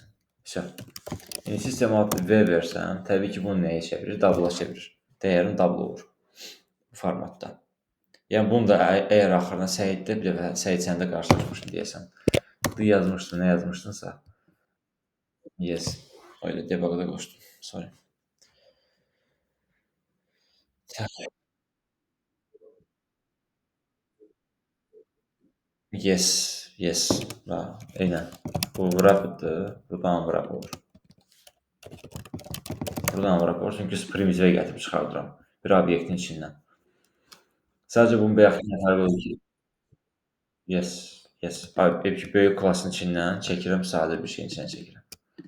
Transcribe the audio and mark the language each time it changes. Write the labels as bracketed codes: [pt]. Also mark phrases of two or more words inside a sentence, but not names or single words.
[az] Yəni sistem adlı V versəm, təbii ki, bunu nəyə çevirir? Double-a çevirir. Dəyərim double olur bu formatda. Yəni bunu da əgər axırına Səiddə bir dəfə Səid səndə qarşılaşmışdın deyəsən. D yazmışdın, nə yazmışdınsa. Yes. Öyle debug'a da qoşdum. Sorry. [en] Yes, yes. [az] Eynən. Bu rapiddir. Buradan wrap olur. Buradan wrap olur. Çünki primitivə gətirib çıxardıram. Bir obyektin içindən. Sadəcə bunun bayaq fərqi odur ki, [en] yes, yes. [az] Böyük klasın içindən çəkirəm, sadə bir şeyin içindən çəkirəm.